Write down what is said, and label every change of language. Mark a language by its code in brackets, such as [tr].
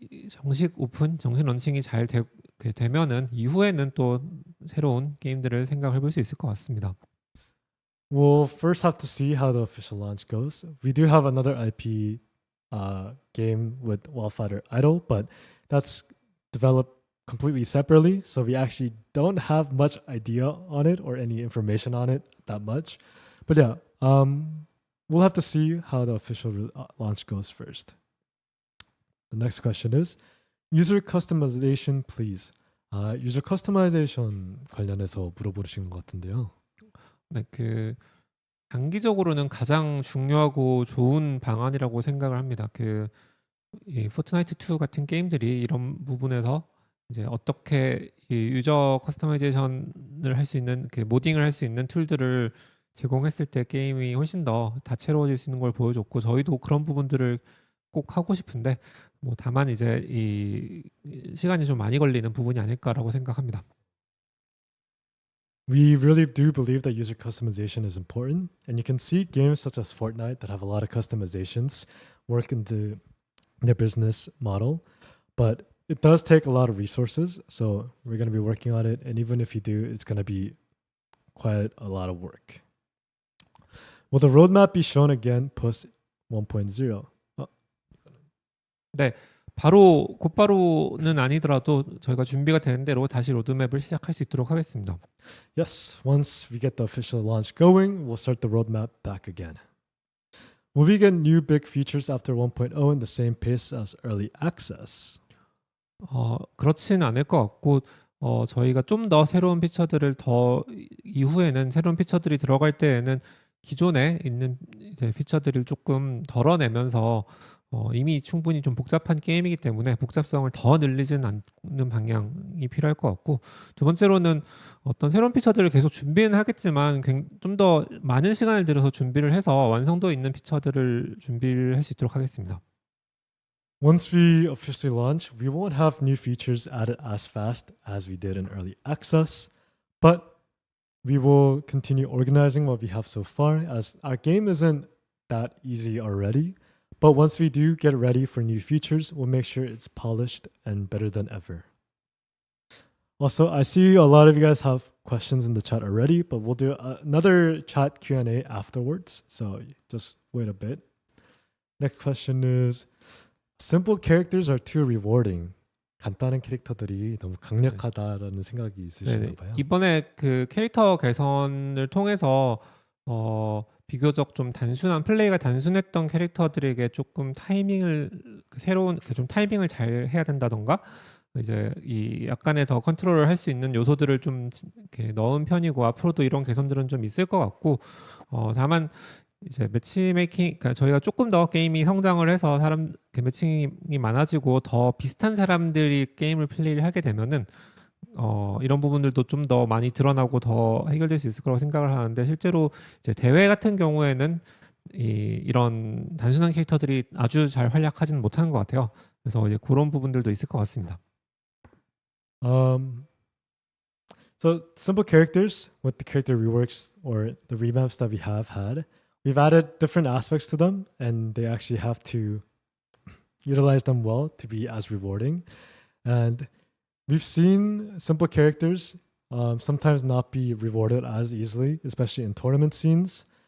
[ko] 정식 런칭이 잘 되면은 이후에는 또 새로운 게임들을 생각해 볼 수 있을 것 같습니다. [en] We'll first have to see how the official launch goes. We do have another IP game with Wildfighter Idol, but that's developed completely separately, so we actually don't have much idea on it or any information on it that much. But yeah, we'll have to see how the official launch goes first. The next question is user customization, please. [ko] 유저 커스터마이제이션 관련해서 물어보신 것 같은데요. 네, 단기적으로는 가장 중요하고 좋은 방안이라고 생각을 합니다. 이 포트나이트 2 같은 게임들이 이런 부분에서 이제 어떻게 이 유저 커스터마이제이션을 할 수 있는 모딩을 할 수 있는 툴들을 제공했을 때 게임이 훨씬 더 다채로워질 수 있는 걸 보여줬고, 저희도 그런 부분들을 꼭 하고 싶은데 다만 이제 이 시간이 좀 많이 걸리는 부분이 아닐까라고 생각합니다. [en] We really do believe that user customization is important, and you can see games such as Fortnite that have a lot of customizations work in their business model, but it does take a lot of resources, so we're going to be working on it, and even if you do, it's going to be quite a lot of work. Will the roadmap be shown again post 1.0? [ko] 네, 곧바로는 아니더라도 저희가 준비가 되는 대로 다시 로드맵을 시작할 수 있도록 하겠습니다. [en] Yes, once we get the official launch going, we'll start the roadmap back again. Will we get new big features after 1.0 in the same pace as early access? [ko] 그렇지는 않을 것 같고, 저희가 좀 더 새로운 피처들을 이후에는 새로운 피처들이 들어갈 때에는 기존에 있는 이제 피처들을 조금 덜어내면서 이미 충분히 좀 복잡한 게임이기 때문에 복잡성을 더 늘리지는 않는 방향이 필요할 것 같고, 두 번째로는 어떤 새로운 피처들을 계속 준비는 하겠지만 좀 더 많은 시간을 들여서 준비를 해서 완성도 있는 피처들을 준비를 할 수 있도록 하겠습니다. [en] once we officially launch, we won't have new features added as fast as we did in early access, but we will continue organizing what we have so far, as our game isn't that easy already. But once we do get ready for new features, we'll make sure it's polished and better than ever. Also, I see a lot of you guys have questions in the chat already, but we'll do another chat Q&A afterwards, so just wait a bit. Next question is, simple characters are too rewarding. [ko] 간단한 캐릭터들이 너무 강력하다라는 생각이 있으신가 네네. 봐요. 이번에 그 캐릭터 개선을 통해서 비교적 좀 단순한 플레이가 단순했던 캐릭터들에게 조금 타이밍을 새로운 좀 타이밍을 잘 해야 된다던가 이제 이 약간의 더 컨트롤을 할 수 있는 요소들을 좀 이렇게 넣은 편이고 앞으로도 이런 개선들은 좀 있을 것 같고 다만 이제 매치메이킹 그러니까 저희가 조금 더 게임이 성장을 해서 사람 매칭이 많아지고 더 비슷한 사람들이 게임을 플레이를 하게 되면은 이런 부분들도 좀 더 많이 드러나고 더 해결될 수 있을 거라고 생각을 하는데 실제로 이제 대회 같은 경우에는 이런 단순한 캐릭터들이 아주 잘 활약하지는 못하는 것 같아요. 그래서 이제 그런 부분들도 있을 것 같습니다. [en] So simple characters with the character reworks or the revamps that we have had, we've added different aspects to them, and they actually have to utilize them well to be as rewarding. And we've seen simple characters sometimes not be rewarded as easily, especially in tournament scenes.